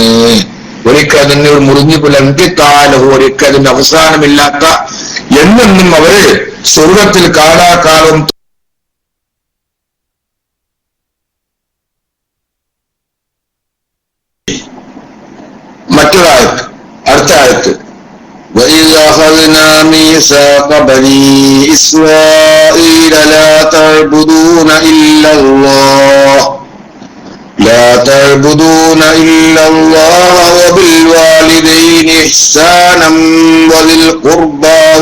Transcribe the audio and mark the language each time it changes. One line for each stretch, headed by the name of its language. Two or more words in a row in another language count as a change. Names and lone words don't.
Malayalam: ഒരിക്കൽ അതിന് മുറിഞ്ഞു പുലങ്കിത്താലഹു ഒരിക്കൽ അതിന് അവസാനമില്ലാത്ത എന്നെന്നും അവര് സ്വർഗത്തിൽ കാലാകാലവും. മറ്റൊരായത്ത്, അടുത്ത ആയത്ത്,
Arabic: وَإِذْ أَخَذْنَا مِيثَاقَ بَنِي إِسْرَائِيلَ لَا تَعْبُدُونَ إِلَّا اللَّهَ وَبِالْوَالِدَيْنِ إِحْسَانًا وَذِي الْقُرْبَى